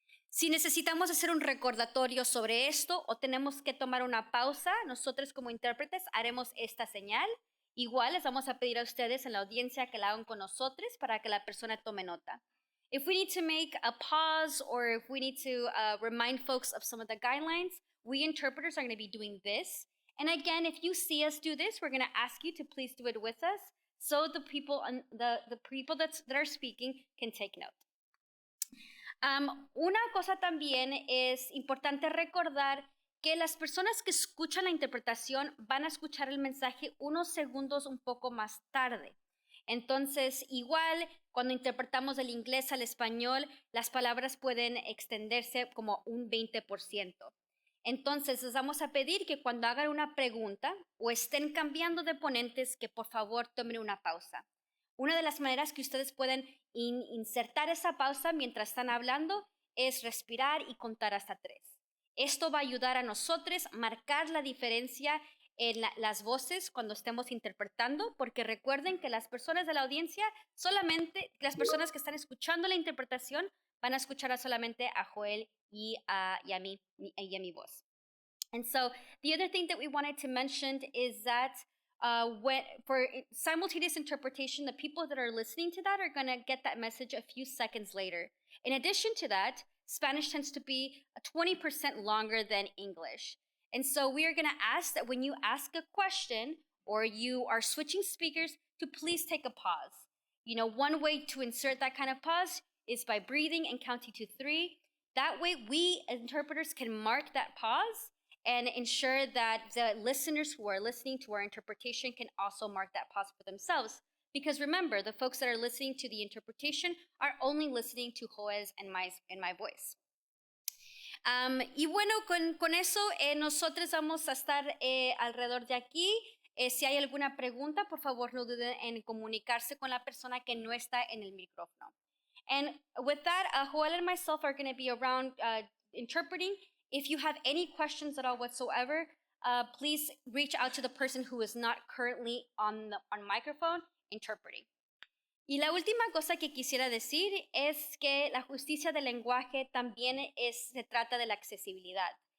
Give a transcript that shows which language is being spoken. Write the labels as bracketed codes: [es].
[es] Si necesitamos hacer un recordatorio sobre esto o tenemos que tomar una pausa, nosotros como intérpretes haremos esta señal. Igual les vamos a pedir a ustedes en la audiencia que la hagan con nosotros para que la persona tome nota. [en] If we need to make a pause or if we need to remind folks of some of the guidelines, we interpreters are going to be doing this. And again, if you see us do this, we're going to ask you to please do it with us so the people that are speaking can take note. [es] Una cosa también es importante recordar que las personas que escuchan la interpretación van a escuchar el mensaje unos segundos un poco más tarde. Entonces, igual, cuando interpretamos del inglés al español, las palabras pueden extenderse como un 20%. Entonces, les vamos a pedir que cuando hagan una pregunta o estén cambiando de ponentes, que por favor tomen una pausa. Una de las maneras que ustedes pueden insertar esa pausa mientras están hablando es respirar y contar hasta 3. Esto va a ayudar a nosotros a marcar la diferencia en las voces cuando estemos interpretando, porque recuerden que las personas de la audiencia, solamente las personas que están escuchando la interpretación van a escuchar solamente a Joel y a mi voz. [en] And so the other thing that we wanted to mention is that for simultaneous interpretation, the people that are listening to that are going to get that message a few seconds later. In addition to that, Spanish tends to be 20% longer than English. And so we are going to ask that when you ask a question or you are switching speakers, to please take a pause. You know, one way to insert that kind of pause is by breathing and counting to 3. That way, we interpreters can mark that pause and ensure that the listeners who are listening to our interpretation can also mark that pause for themselves. Because remember, the folks that are listening to the interpretation are only listening to Joel's and my voice. [es] Y bueno, con eso nosotros vamos a estar alrededor de aquí. Si hay alguna pregunta, por favor no duden en comunicarse con la persona que no está en el micrófono. [en] And with that, Joel and myself are going to be around interpreting. If you have any questions at all whatsoever, please reach out to the person who is not currently on microphone interpreting. [es] Y la última cosa que quisiera decir es que la justicia del lenguaje también se trata de la accesibilidad.